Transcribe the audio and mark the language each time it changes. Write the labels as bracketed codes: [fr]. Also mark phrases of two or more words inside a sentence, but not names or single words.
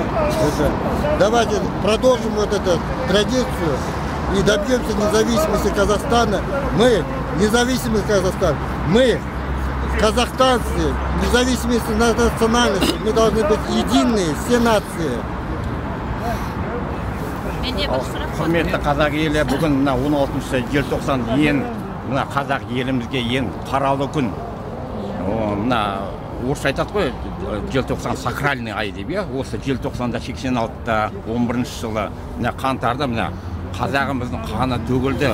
[ru] Давайте продолжим вот эту традицию и добьемся независимости Казахстана. Мы, независимый Казахстан, мы, казахстанцы, независимости национальности, мы должны быть единые, все нации. [kk] Құрметті қазақ елі, бүгін 16 желтоқсан ең қазақ елімізге ең қаралы күн. Орысша айтады ғой, желтоқсан сакральный ай деп, осы желтоқсанда 86-та 11-ші жылы қаңтарда қазағымыздың қаны төгілді.